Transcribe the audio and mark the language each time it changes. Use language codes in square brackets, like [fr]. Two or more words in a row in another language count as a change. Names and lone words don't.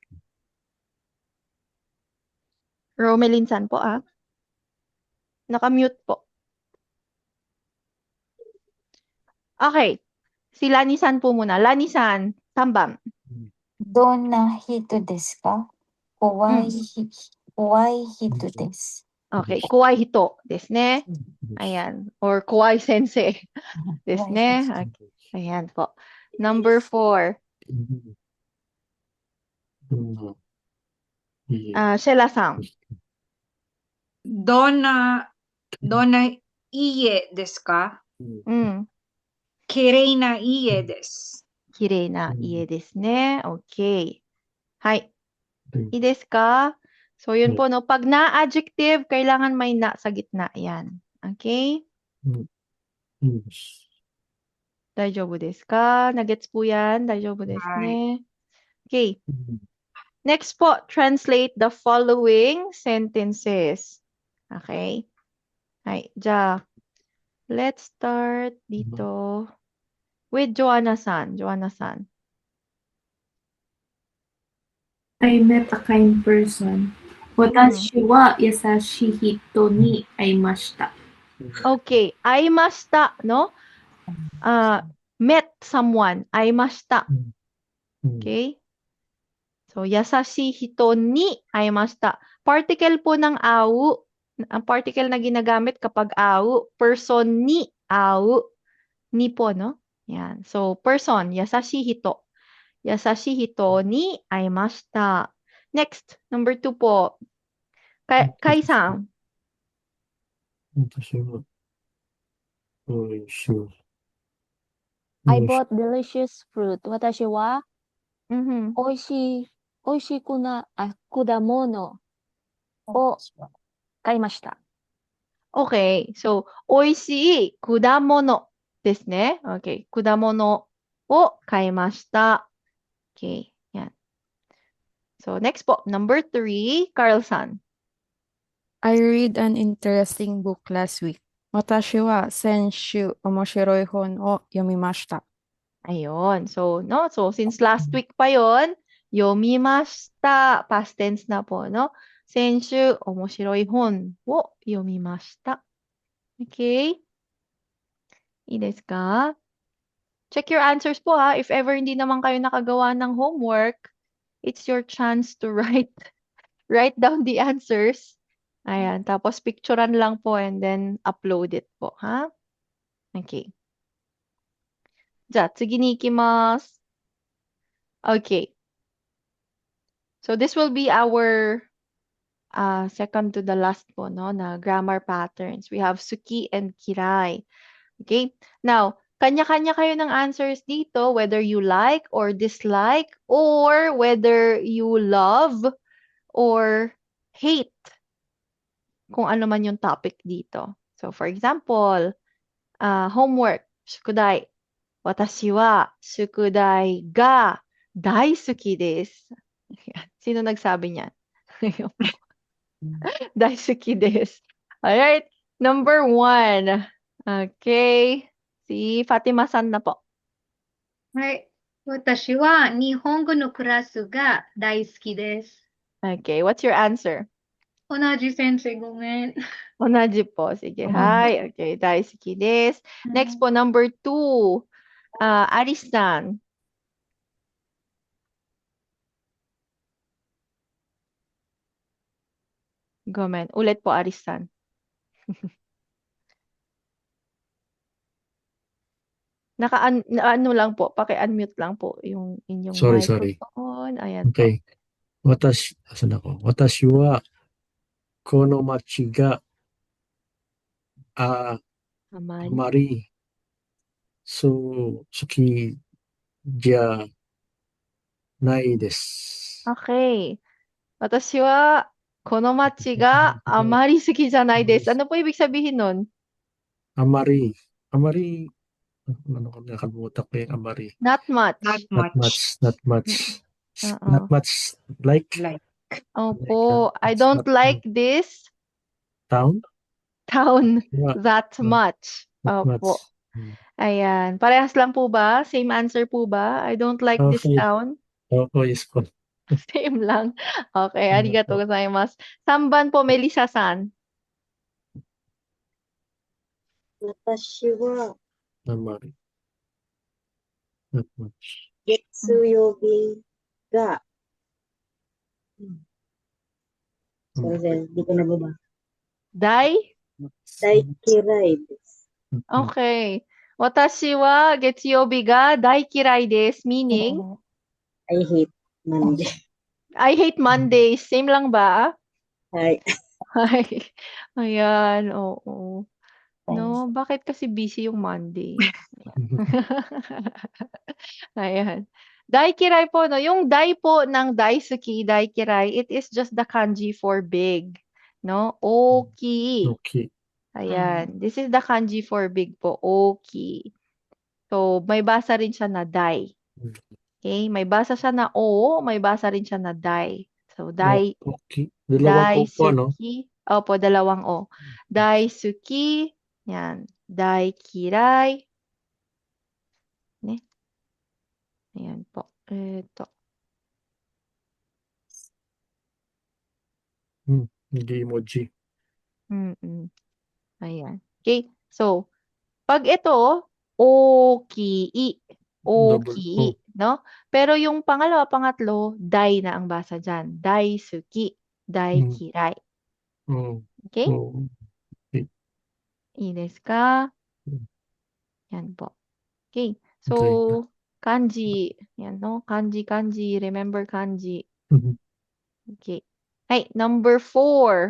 [tl] Romelin-san po, Naka-mute po. [en] Okay. [tl] Si Lani-san po muna. [ja] Lani-san, 3番。どんな人ですか？怖い人です。 Okay. 怖い人ですね。Ayan. Or 怖い先生ですね。Ayan po. [en] Number 4. Sheila-san. [ja] どんな家ですか？綺麗な家です。綺麗な家ですね。Okay. はい。いいですか? [tl] So, yun [en] Yeah. [tl] po, no? Pag na-adjective, kailangan may na sa gitna. Yan. [en] Okay? Mm. Yes. [ja] 大丈夫ですか? [tl] Nagets po yan? [ja] 大丈夫ですね? [en] Okay. Mm. Next po, translate the following sentences. Okay? Ay, let's start dito with Joanna-san. Joanna-san. I met a kind person. [ja] 私は優しい人に会いました. Okay. Aimashita, [en] no? Met someone. [ja] Aimashita. Okay? So, 優しい人に会いました. [tl] Particle po ng au. Ang particle na ginagamit kapag au. Person ni au. Ni po, no? Yan. [en] So, person. [ja] 優しい人. 優しい人に会いました. [en] Next, number 2 po. Kai-san. [ja] 私は、美味しい。 [en] I bought delicious fruit. [ja] 私は Mhm. 美味しくな果物を買いました。 Okay. So, 美味しい果物ですね。Okay. 果物を買いました。Okay. Yan. [en] So, next po. Number 3, Carl-san. I read an interesting book last week. 私は先週面白い本を読みました。 [tl] Ayun. So, no? So, [en] since last week [tl] pa yon, yomimashita. Past tense na po, no? [ja] 先週、面白い本を読みました. Okay? いいですか? [en] Check your answers po, ha. If ever [tl] hindi naman kayo nakagawa ng [en] homework, it's your chance to write down the answers. [tl] Ayan. Tapos, picturean lang po [en] and then upload it [tl] po, ha? [ja] Okay. じゃあ、次に行きます. [en] Okay. So, this will be our second to the last po, no, na grammar patterns. We have suki and kirai. Okay? Now, [tl] kanya-kanya kayo ng answers dito, [en] whether you like or dislike, or whether you love or hate [tl] kung ano man yung topic dito. [en] So, for example, homework, [ja] shukudai. 私は宿題が大好きです. [tl] Sino nagsabi niyan? [ja] 大好きです. [en] Alright. Number 1. Okay. [tl] Si Fatima-san na po. [ja] はい。私は日本語のクラスが大好きです。 [en] Okay. What's your answer? [ja] 同じ先生、ごめん。 [tl] Onaji po. Sige. [en] Hi. Okay. [ja] 大好きです. [en] Next po, number 2. Aris-san. [ja] Gomen. [tl] Ulit po, Aris-san. Ano lang po, paki-unmute lang po yung inyong [en] Sorry. microphone. Ayan po. [tl] Okay. asan ako? [ja] 私は、この街が、あ Amari. まり、好きじゃないです。 Okay. 私は、この街があまり好きじゃないです。 [tl] Ano po ibig sabihin nun? あまり、ano ko, nakalimutan ko yung amari. [en] Not much. Not much. [tl] Oo. [en] Not much like Opo. I don't like this town. Yeah. that much. Not much. [tl] Opo. Ayan. Parehas lang po ba? [en] Same answer [tl] po ba? [en] I don't like this Okay. town. [tl] Opo, yes po. Same lang. [en] Okay. [ja] ありがとうございます. [tl] Samban po, Melissa-san. [ja] 私は Amari. [en] Not much. [ja] 月曜日が、すいません、 [tl] di ko nababa. [ja] Dai? 大嫌いです。 [en] Okay. [ja] 私は月曜日が大嫌いです. [en] Meaning? I hate Monday. I hate Mondays. [tl] Same lang ba? [en] Hi. [tl] Ay, ayan, oo. No, bakit kasi busy yung Monday? Ayan. Daikirai po, no? Yung dai po ng daisuki, daikirai, [en] it is just the kanji for big. No? [ja] Oki. [en] Okay. [tl] Ayan. [en] This is the kanji for big po. [ja] Oki. [tl] So, may basa rin siya na dai. [en] Okay? [tl] May basa siya na o, may basa rin siya na dai. [en] So, [tl] Okay. Dalawang O po, no? daisuki. Opo, dalawang o. Daisuki. Yan. [ja] 大嫌い。ね? [tl] Ayan po. Ito. Nag-emoji. Mm-mm. Ayan. Okay. So, pag ito, oki. [en] Double [ja] Oki. No? [tl] Pero yung pangalawa, pangatlo, dai na ang basa dyan. [ja] 大好き。大嫌い. Oh. [en] Okay? Oh. Okay. [ja] いいですか? Yan po. Okay. [en] So, kanji. Yan, no? Kanji, kanji. Remember kanji. Okay. Hey, number 4.